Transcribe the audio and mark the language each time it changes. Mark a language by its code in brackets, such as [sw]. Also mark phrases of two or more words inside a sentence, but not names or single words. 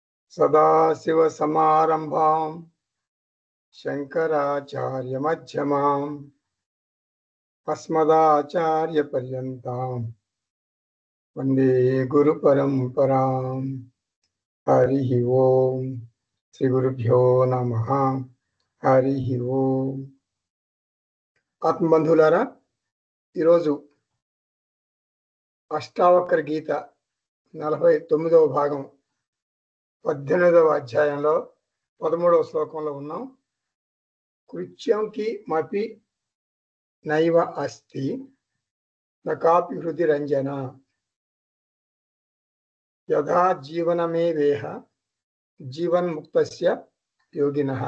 [sa] सदाशिवसमारम्भां शङ्कराचार्यमध्यमाम् अस्मदाचार्यपर्यन्तां वन्दे गुरुपरम्पराम्। हरिः ओम्। श्रीगुरुभ्यो नमः। हरिः ओम्। [te] ఆత్మబంధువులారా, ఈరోజు అష్టావక్ర గీత 49వ భాగం 18వ అధ్యాయంలో 13వ శ్లోకంలో ఉన్నాం. [sa] కృత్యం కి మపి నైవ అస్తి నకాపి హృది రంజన యథా జీవనమే వేహ జీవన్ముక్తస్య యోగినః.